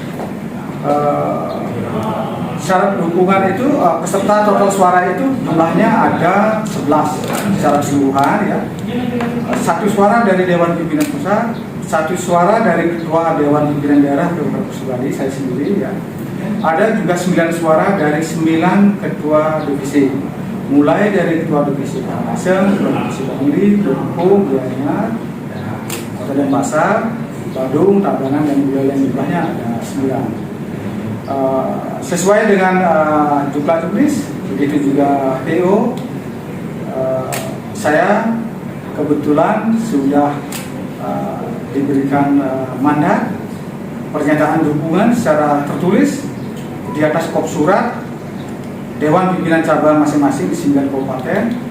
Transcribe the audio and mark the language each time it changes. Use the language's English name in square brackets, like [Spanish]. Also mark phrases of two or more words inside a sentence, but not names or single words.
[Indonesian] Syarat dukungan itu peserta total suara itu jumlahnya ada 11 secara keseluruhan ya. 1 suara dari Dewan Pimpinan Pusat, 1 suara dari Ketua Dewan Pimpinan Daerah Provinsi Bali, saya sendiri ya. Ada juga 9 suara dari 9 ketua divisi, mulai dari Ketua Divisi Karangasem, Ketua Divisi Bangli, Lampung, Gianyar, Kota Denpasar, Badung, Tabanan, dan wilayah yang jumlahnya ada 9. Sesuai dengan jumlah tulis, begitu juga PO, saya kebetulan sudah diberikan mandat pernyataan dukungan secara tertulis di atas kop surat Dewan Pimpinan Cabang masing-masing di 9 kabupaten